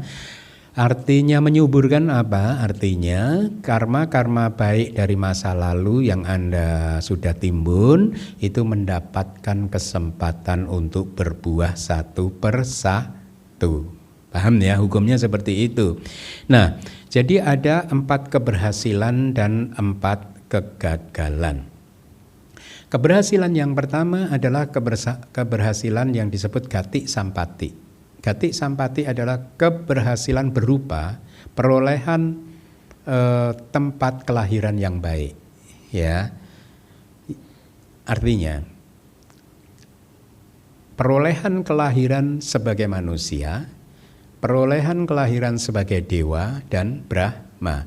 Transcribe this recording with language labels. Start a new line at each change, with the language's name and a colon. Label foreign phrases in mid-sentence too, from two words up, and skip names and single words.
Indonesian: Artinya menyuburkan apa? Artinya karma-karma baik dari masa lalu yang Anda sudah timbun itu mendapatkan kesempatan untuk berbuah 1 per 1. Paham ya, hukumnya seperti itu. Nah, jadi ada 4 keberhasilan dan 4 kegagalan. Keberhasilan yang pertama adalah keberhasilan yang disebut
Pali: gati sampati. Gati sampati
Indonesian: adalah keberhasilan berupa perolehan tempat kelahiran yang baik. Ya, artinya perolehan kelahiran sebagai manusia, perolehan kelahiran sebagai dewa dan Brahma.